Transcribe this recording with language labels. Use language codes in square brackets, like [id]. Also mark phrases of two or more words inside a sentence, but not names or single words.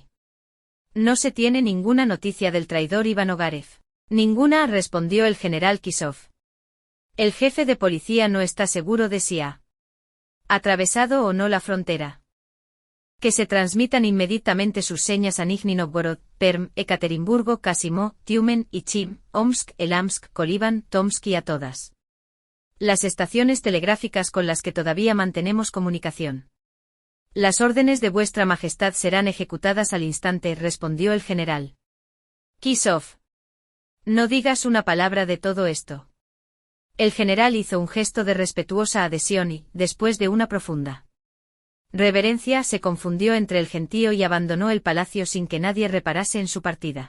[es] No se tiene ninguna noticia del traidor Iván Ogarev. Ninguna, respondió el general Kisov. El jefe de policía no está seguro de si ha atravesado o no la frontera. Que se transmitan inmediatamente sus señas a Nizhny Novgorod, Perm, Ekaterimburgo, Kasimo, Tiumen, Ichim, Omsk, Elamsk, Kolivan, Tomsk y a todas las estaciones telegráficas con las que todavía mantenemos comunicación. Las órdenes de vuestra majestad serán ejecutadas al instante, respondió el general Kisov. No digas una palabra de todo esto. El general hizo un gesto de respetuosa adhesión y, después de una profunda reverencia, se confundió entre el gentío y abandonó el palacio sin que nadie reparase en su partida.